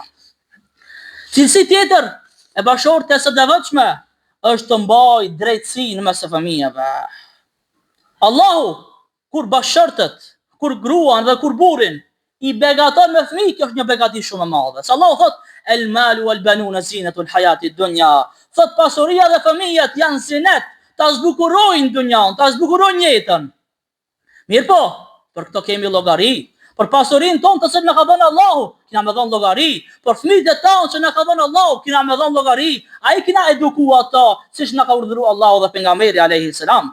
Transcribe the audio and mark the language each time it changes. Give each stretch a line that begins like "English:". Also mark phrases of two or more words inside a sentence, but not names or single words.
Albanian: Cilësi tjetër e bashortës së devotshme është të mbajë drejtësinë mes fëmijëve. Allahu kur bashortët, kur gruan dhe kur burrin I begaton me fëmijë, kjo është një begati shumë e madhe. Se Allahu thot
Arabic: المال والبنون زينة الحياة الدنيا.
Albanian: Thot pasuria dhe fëmijët janë zinet, ta zbukurojnë dunjan, ta zbukurojnë jetën. Mirë po, për këto kemi llogari. Për pasurinë tonë të cilën na ka dhënë Allahu, kina me dhënë llogari. Për fëmijët e tonë që na ka dhënë Allahu, kina me dhënë llogari. Ai kina edukuar ato, siç na ka urdhëruar Allahu dhe pejgamberi
Arabic: عليه السلام.